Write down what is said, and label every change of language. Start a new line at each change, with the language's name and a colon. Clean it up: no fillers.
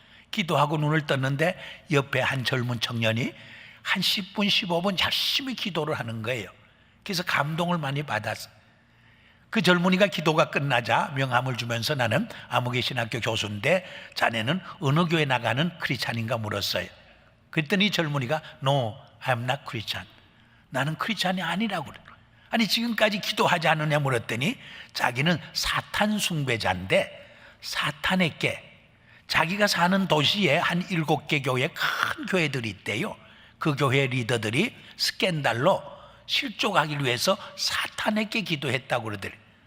Korean: 기도하고 눈을 떴는데 옆에 한 젊은 청년이 한 10분, 15분 열심히 기도를 하는 거예요. 그래서 감동을 많이 받았어요. 그 젊은이가 기도가 끝나자 명함을 주면서 나는 아무개 신학교 교수인데 자네는 어느 교회 나가는 크리스찬인가 물었어요. 그랬더니 젊은이가
English: No, I'm not Christian.
Korean: 나는 크리스찬이 아니라고 그래. 아니 지금까지 기도하지 않느냐 물었더니 자기는 사탄 숭배자인데 사탄에게 자기가 사는 도시에 한 7개 교회 큰 교회들이 있대요. 그 교회 리더들이 스캔들로 실족하기 위해서 사탄에게 기도했다고 그러더래요.